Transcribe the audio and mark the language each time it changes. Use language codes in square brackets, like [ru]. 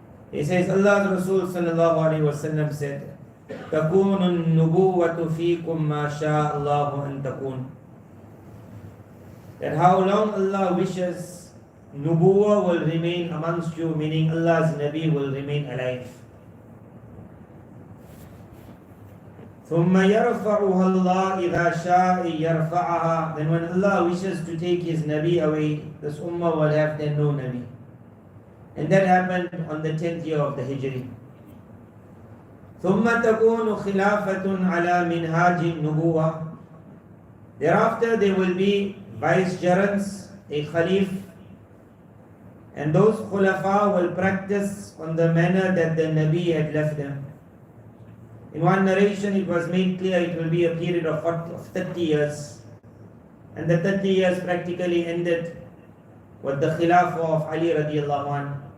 [en] He says, Allah's Rasul sallallahu alaihi wasallam said, [ar] تكون النبوة فيكم ما شاء الله أن تكون. [en] That how long Allah wishes, nubuwah will remain amongst you, meaning Allah's Nabi will remain alive. [ar] ثم يرفعها الله إذا شاء يرفعها. [en] Then when Allah wishes to take His Nabi away, this ummah will have then no Nabi. And that happened on the 10th year of the Hijri. [ar] ثم تكون خلافة على منهاج النبوة. [en] Thereafter there will be vicegerents, a khalif, and those khulafa will practice on the manner that the Nabi had left them. In one narration it was made clear it will be a period of 30 years, and the 30 years practically ended with the khilafah of Ali radiallahu anhu.